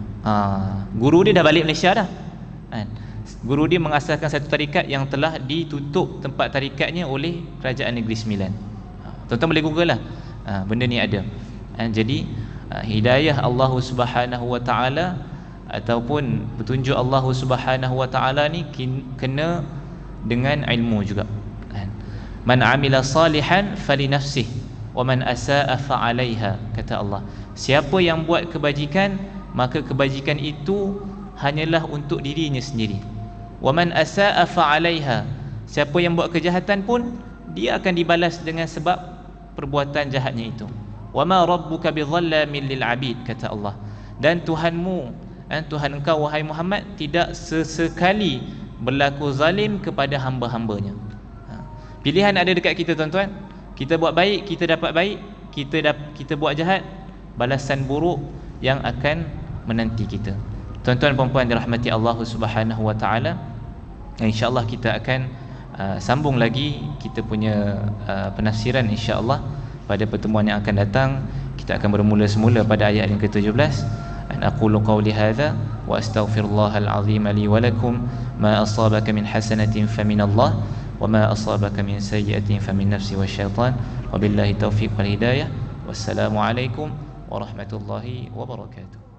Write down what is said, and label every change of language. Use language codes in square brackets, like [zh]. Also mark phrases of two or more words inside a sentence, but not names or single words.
[ms] Guru dia dah balik Malaysia dah. Guru dia mengasaskan satu tarikat yang telah ditutup tempat tarikatnya oleh Kerajaan Negeri Sembilan. Tuan-tuan boleh google lah, benda ni ada. Jadi hidayah [ar] الله سبحانه وتعالى [ms] ataupun petunjuk [ar] الله سبحانه وتعالى [ms] ni kena dengan ilmu juga. [ar] من عمل صالحا فلنفسه ومن أساء فعليها, [ms] kata Allah. Siapa yang buat kebajikan, maka kebajikan itu hanyalah untuk dirinya sendiri. [ar] ومن أساء فعليها, [ms] siapa yang buat kejahatan pun dia akan dibalas dengan sebab perbuatan jahatnya itu. [ar] وما ربك بظلام للعبيد, [ms] kata Allah. Dan Tuhanmu, Tuhan engkau wahai Muhammad, tidak sesekali berlaku zalim kepada hamba-hambanya. Pilihan ada dekat kita tuan-tuan. Kita buat baik, kita dapat baik. Kita buat jahat, balasan buruk yang akan menanti kita. Tuan-tuan dan puan dirahmati [ar] الله سبحانه وتعالى, [ms] insya-Allah kita akan sambung lagi kita punya penafsiran insya-Allah pada pertemuan yang akan datang. Kita akan bermula semula pada ayat yang ke-17. [ar] أن أقول قولي هذا وأستغفر الله العظيم لي ولكم ما أصابك من حسنة فمن الله وما أصابك من سيئة فمن نفسي والشيطان, وبالله التوفيق والهداية. والسلام عليكم ورحمة الله وبركاته.